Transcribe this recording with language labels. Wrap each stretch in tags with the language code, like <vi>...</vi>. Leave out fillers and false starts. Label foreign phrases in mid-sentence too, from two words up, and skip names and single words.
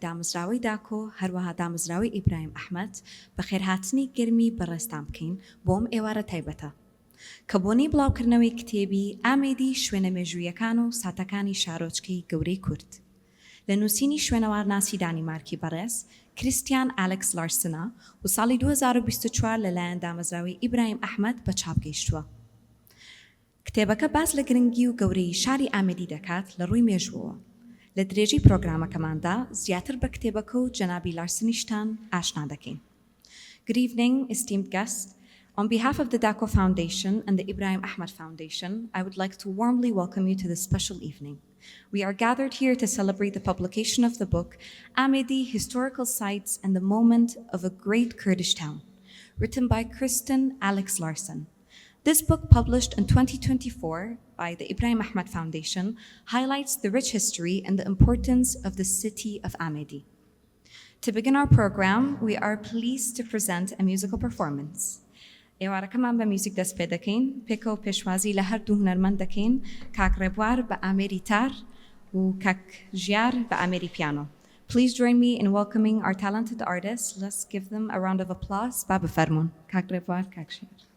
<ckb>دامەزراوەی داکۆ هەروەها دامەزراوەی ئیبراهیم ئەحمەد بەخێرهاتنی گرمی بەڕێستان بکەین بۆم ئێوارە تایبەتە کە بۆنەی بڵاوکردنەوەی کتێبی ئامێدی شوێنە مێژوویەکان و ساتەکانی شارۆچکەی گەورەی کورد لە نووسینی شوێنەوارناسی دانیمارکی بەڕێز کریستیان ئالێکس لارسنە و ساڵی 2024 لەلایەن دامەزراوەی ئیبراهیم ئەحمەد بە چاپ گەیشتووە. کتێبەکە باس لە گرنگی و گەورەی شاری ئامێدی دەکات لە ڕووی مێژووەوە. لە درێژی پرۆگرامەکەماندا زیاتر بە کتێبەکە و جەنابی لارسنیشتان ئاشنا دەکەین.</ckb> <en>Good evening, esteemed guests. On behalf of the Dako Foundation and the Ibrahim Ahmed Foundation, I would like to warmly welcome you to this special evening. We are gathered here to celebrate the publication of the book, Amedi, Historical Sites and the Moment of a Great Kurdish Town, written by Kristian Alex Larsen. This book, published in 2024 by the Ibrahim Ahmed Foundation, highlights the rich history and the importance of the city of Amedi. To begin our program, we are pleased to present a musical performance.</en> <ckb>ئێوارەکەمان بە میوزیک دەست پێ دەکەین پێکە و پێشوازی لە هەردوو هونەرمەند دەکەین کاک ڕێبوار بە ئامێری تار و کاک ژیار بە ئامێری پیانۆ.</ckb> <en>Please join me in welcoming our talented artists. Let's give them a round of applause.</en> <ckb>با بفەرمون کاک ڕێبوار کاک ژیار.</ckb>